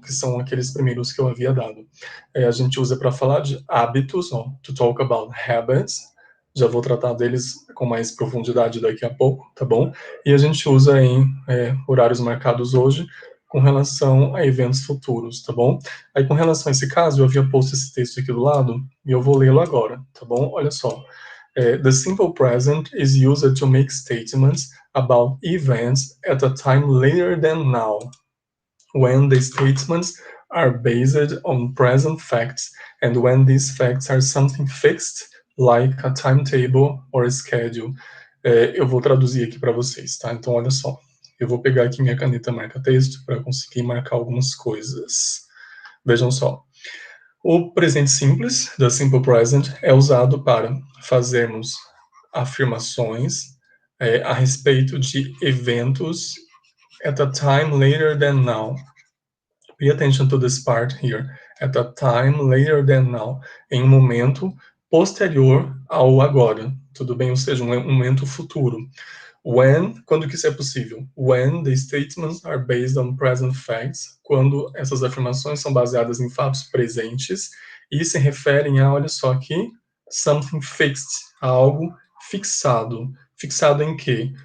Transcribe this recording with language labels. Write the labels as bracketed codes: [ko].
[pt] Que são aqueles primeiros que eu havia dado. A gente usa para falar de hábitos, ó, [en] to talk about habits, [pt] já vou tratar deles com mais profundidade daqui a pouco, tá bom? E a gente usa em horários marcados hoje, com relação a eventos futuros, tá bom? Aí, com relação a esse caso, eu havia posto esse texto aqui do lado, e eu vou lê-lo agora, tá bom? Olha só. [en] The simple present is used to make statements about events at a time later than now, when the statements are based on present facts, and when these facts are something fixed, like a timetable or a schedule. [pt] Eu vou traduzir aqui para vocês, tá? Então, olha só. Eu vou pegar aqui minha caneta marca-texto para conseguir marcar algumas coisas. Vejam só. O presente simples, da Simple Present, é usado para fazermos afirmações a respeito de eventos [en] at a time later than now. Pay attention to this part here. At a time later than now. [pt] Em um momento posterior ao agora. Tudo bem? Ou seja, um momento futuro. When, quando que isso é possível? [en] When the statements are based on present facts, [pt] quando essas afirmações são baseadas em fatos presentes e se referem a, olha só aqui, [en] something fixed, [pt] algo fixado. Fixado em quê?